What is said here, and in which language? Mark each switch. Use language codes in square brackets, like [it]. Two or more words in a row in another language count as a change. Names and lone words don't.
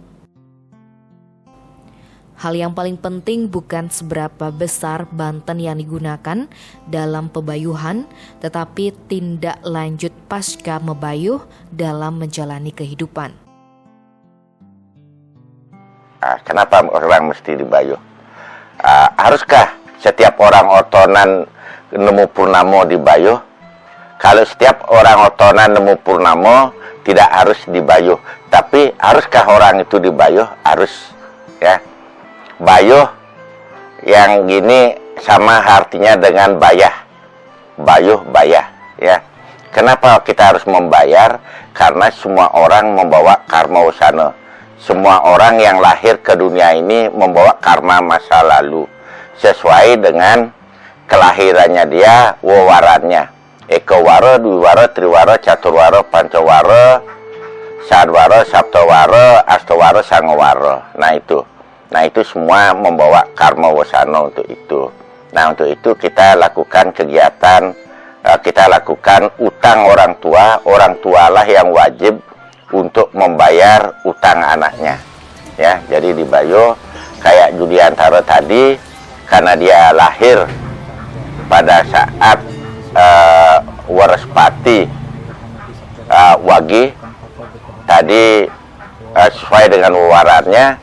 [id] Hal yang paling penting bukan seberapa besar banten yang digunakan dalam pebayuhan, tetapi tindak lanjut pasca mebayuh dalam menjalani kehidupan. Kenapa orang mesti dibayuh? Haruskah setiap orang [ban] otonan nemu purnamo [id] dibayuh? Kalau setiap orang [ban] otonan nemu purnamo [id] tidak harus dibayuh, tapi haruskah orang itu dibayuh? Harus, ya. Bayuh yang gini sama artinya dengan bayah. Bayuh, bayah, ya. Kenapa kita harus membayar? Karena semua orang membawa karma wasana. Semua orang yang lahir ke dunia ini membawa karma masa lalu sesuai dengan kelahirannya dia, wewarannya. Ekawara, Dwiwara, Triwara, Caturwara, Pancawara, Sadwara, Saptawara, Astawara, Sangawara. Nah itu semua membawa karma wasana untuk itu. Nah untuk itu kita lakukan kegiatan, kita lakukan utang orang tualah yang wajib untuk membayar utang anaknya. Ya, jadi dibayuh kayak Judiantara tadi, karena dia lahir pada saat Waraspati Wagi, tadi sesuai dengan wewarannya.